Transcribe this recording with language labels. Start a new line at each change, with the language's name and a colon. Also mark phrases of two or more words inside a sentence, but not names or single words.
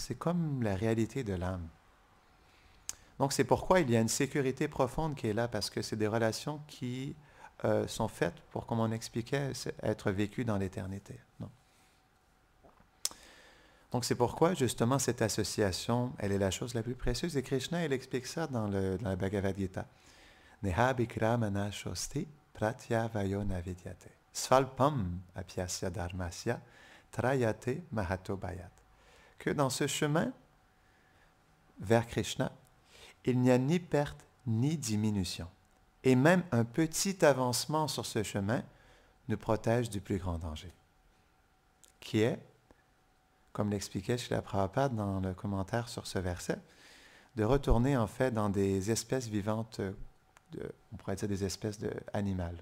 French: C'est comme la réalité de l'âme. Donc c'est pourquoi il y a une sécurité profonde qui est là, parce que c'est des relations qui sont faites pour, comme on expliquait, être vécues dans l'éternité. Non. Donc c'est pourquoi justement cette association, elle est la chose la plus précieuse. Et Krishna, il explique ça dans la Bhagavad Gita.
Sanskrit: Neha bikramana shosti pratyavayo navidyate. Svalpam apyasya dharmasya trayate mahato bhayat.
French: Que dans ce chemin vers Krishna, il n'y a ni perte ni diminution. Et même un petit avancement sur ce chemin nous protège du plus grand danger, qui est, comme l'expliquait Srila Prabhupada dans le commentaire sur ce verset, de retourner en fait dans des espèces vivantes, on pourrait dire des espèces animales.